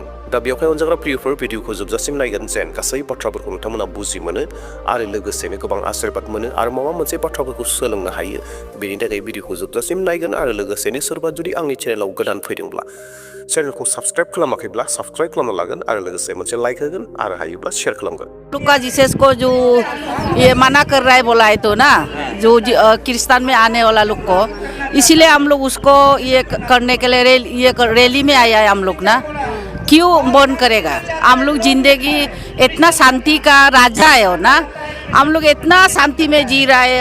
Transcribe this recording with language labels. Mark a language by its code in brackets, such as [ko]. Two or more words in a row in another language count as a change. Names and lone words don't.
[brx] दा बेयावहाय अनजाग्रा प्रियफोर भिडिअखौ जोबजासिम नायगोन जेन गासै बाथ्राफोरखौ नोंथांमोना बुजि मोनो आरो लोगोसेनो गोबां आशीर्बाद मोनो आरो माबा मोनसे बाथ्राफोरखौ सोलोंनो हायो। बेनि थाखाय भिडिअखौ जोबजासिम नायगोन आरो लोगोसेनो सोरबा जुदि आंनि चेनेलाव गोदान फैदोंब्ला चेनेलखौ साबस्क्राइब खालामाखैब्ला साबस्क्राइब खालामना लागोन आरो लोगोसे मोनसे लाइक होगोन आरो हायोब्ला शेयर खालामगोन। [hi] लुका जीसस को जो ये मना कर रहा है बोला है तो ना, जो क्रिस्तान में आने वाला लोग को, इसीलिए हम लोग उसको ये करने के लिए रैली में आया है हम लोग ना। क्यों बंद करेगा? हम लोग जिंदगी इतना शांति का राजा है ना, हम लोग इतना शांति में जी रहा है।